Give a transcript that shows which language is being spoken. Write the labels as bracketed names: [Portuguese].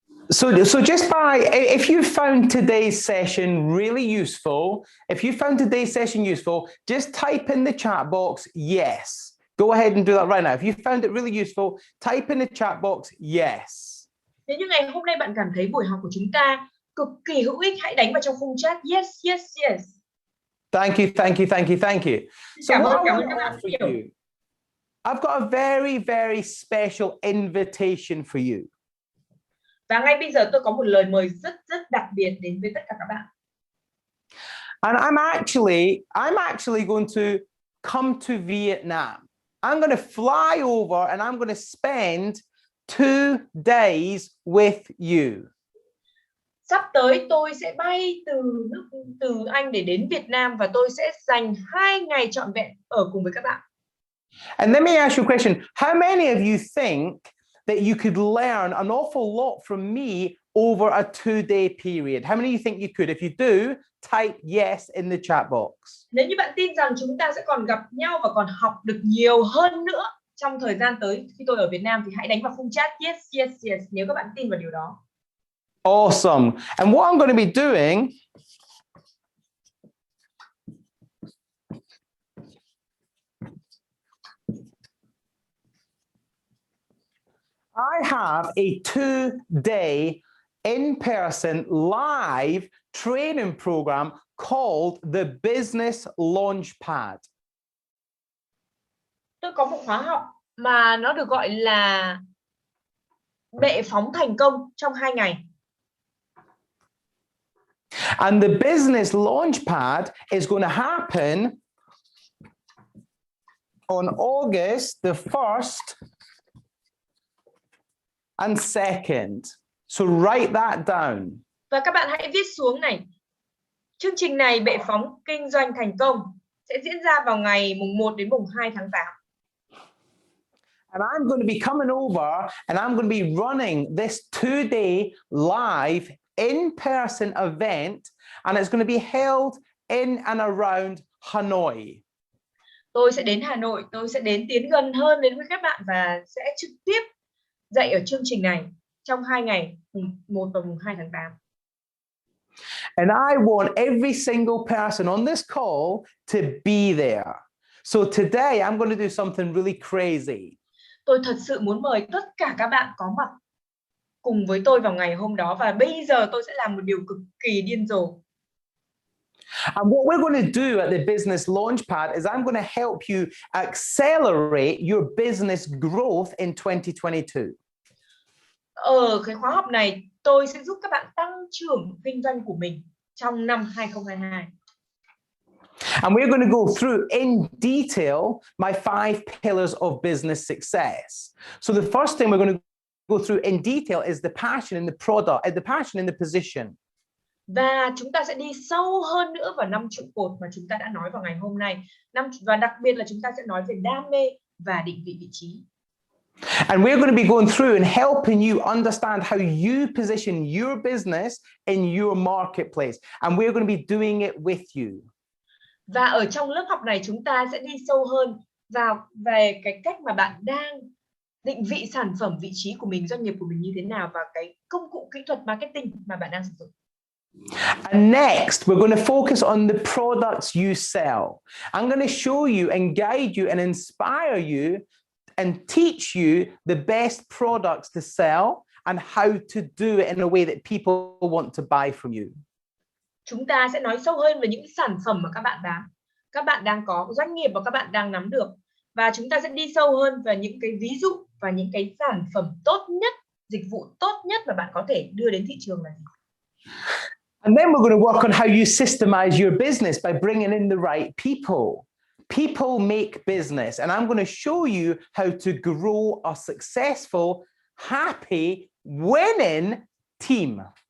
[English] So just if you found today's session really useful, if you found today's session useful, just type in the chat box yes. Go ahead and do that right now. If you found it really useful, type in the chat box yes. [Vietnamese] Nếu như ngày hôm nay bạn cảm thấy buổi học của chúng ta cực kỳ hữu ích, hãy đánh vào trong khung chat [English] yes, yes, yes. Thank you, thank you, thank you, thank you. So [Vietnamese] Cảm ơn [English] what [Vietnamese] các bạn [English] for you? I've got a very, very special invitation for you. [Vietnamese] Và ngay bây giờ tôi có một lời mời rất đặc biệt đến với tất cả các bạn. [English] And I'm actually going to come to Vietnam. I'm going to fly over and I'm going to spend 2 days with you. [Vietnamese] Sắp tới tôi sẽ bay từ Anh để đến Việt Nam và tôi sẽ dành 2 ngày trọn vẹn ở cùng với các bạn. [English] And let me ask you a question. How many of you think that you could learn an awful lot from me over a 2-day period? How many of you think you could? If you do, type yes in the chat box. [Vietnamese] Nếu như bạn tin rằng chúng ta sẽ còn gặp nhau và còn học được nhiều hơn nữa trong thời gian tới khi tôi ở Việt Nam thì hãy đánh vào khung chat [English] yes, yes, yes [Vietnamese] nếu các bạn tin vào điều đó. [English] Awesome. And what I'm going to be doing I have a 2-day in-person live training program called the Business Launchpad. [Vietnamese] Tôi có một khóa học mà nó được gọi là bệ phóng thành công trong 2 ngày. [English] And the Business Launchpad is going to happen on August the 1st and 2nd. So write that down. [Vietnamese] Và các bạn hãy viết xuống này. Chương trình này bệ phóng kinh doanh thành công sẽ diễn ra vào ngày mùng 1 đến mùng 2 tháng 8. [English] And I'm going to be coming over and I'm going to be running this 2-day live in-person event, and it's going to be held in and around Hanoi. [Vietnamese] Tôi sẽ đến Hà Nội, tôi sẽ tiến gần hơn đến với các bạn và sẽ trực tiếp dạy ở chương trình này trong 2 ngày, mùng 1 và mùng 2 tháng 8. [English] And I want every single person on this call to be there. So today I'm going to do something really crazy. [Vietnamese] Tôi thật sự muốn mời tất cả các bạn có mặt cùng với tôi vào ngày hôm đó, và bây giờ tôi sẽ làm một điều cực kỳ điên rồ. [English] And what we're going to do at the Business Launchpad is I'm going to help you accelerate your business growth in 2022. [Vietnamese] Ở cái khóa học này, tôi sẽ giúp các bạn tăng trưởng kinh doanh của mình trong năm 2022. [English] And we're going to go through in detail my 5 pillars of business success. So the first thing we're going to go through in detail is the passion in the product, the passion in the position. [Vietnamese] Và chúng ta sẽ đi sâu hơn nữa vào 5 trụ cột mà chúng ta đã nói vào ngày hôm nay. Và đặc biệt là chúng ta sẽ nói về đam mê và định vị vị trí. [English] And we're going to be going through and helping you understand how you position your business in your marketplace. And we're going to be doing it with you. [Vietnamese] Và ở trong lớp học này chúng ta sẽ đi sâu hơn vào về cái cách mà bạn đang định vị sản phẩm, vị trí của mình, doanh nghiệp của mình như thế nào, và cái công cụ kỹ thuật marketing mà bạn đang sử dụng. [English] And next, we're going to focus on the products you sell. I'm going to show you and guide you and inspire you and teach you the best products to sell and how to do it in a way that people want to buy from you. [Vietnamese] Chúng ta sẽ nói sâu hơn về những sản phẩm mà các bạn bán, các bạn đang có, doanh nghiệp mà các bạn đang nắm được. Và chúng ta sẽ đi sâu hơn về những cái ví dụ và những cái sản phẩm tốt nhất, dịch vụ tốt nhất mà bạn có thể đưa đến thị trường là gì. [English] And then we're going to work on how you systemize your business by bringing in the right people. People make business, and I'm going to show you how to grow a successful, happy, winning team.